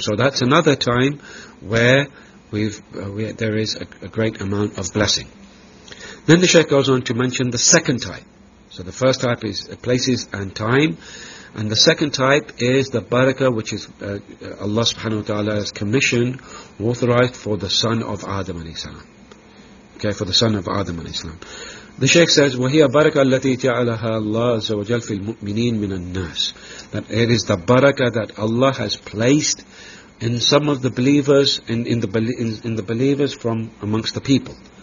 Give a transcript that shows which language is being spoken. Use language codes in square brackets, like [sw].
[en] So that's another time where there is a great amount of blessing. Then the Shaykh goes on to mention the second type. So the first type is places and time. And the second type is the barakah, which is Allah subhanahu wa ta'ala's commission, authorized for the son of Adam alayhi salam. Okay, for the son of Adam alayhi salam. The Shaykh says, [ar] وَهِيَ بَرَكَةَ الَّتِي جَعَلَهَا اللَّهُ عَزَّ وَجَلَّ فِي الْمُؤْمِنِينَ مِنَ النَّاسِ. [en] That it is the barakah that Allah has placed in some of the believers, in the believers from amongst the people.